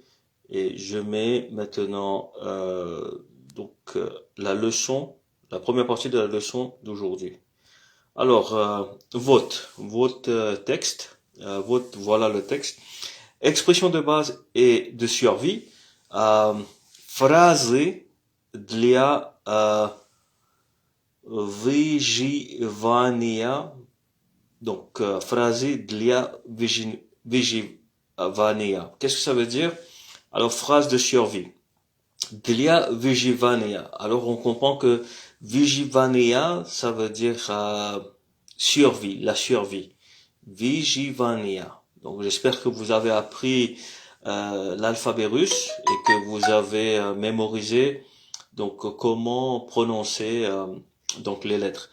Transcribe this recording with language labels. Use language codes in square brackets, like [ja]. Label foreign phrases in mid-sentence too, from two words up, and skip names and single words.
[fr] Et je mets maintenant la leçon, la première partie de la leçon d'aujourd'hui. Alors, votre texte, voilà le texte. Expression de base et de survie. [ru] Фразы для выживания. [fr] Donc, phrase [ru] для выживания. [fr] Qu'est-ce que ça veut dire? Alors, phrase de survie. [ru] Для выживания. [fr] Alors, on comprend que выживания, ça veut dire survie, la survie. [ru] Выживания. [fr] Donc, j'espère que vous avez appris l'alphabet russe et que vous avez mémorisé donc comment prononcer donc les lettres.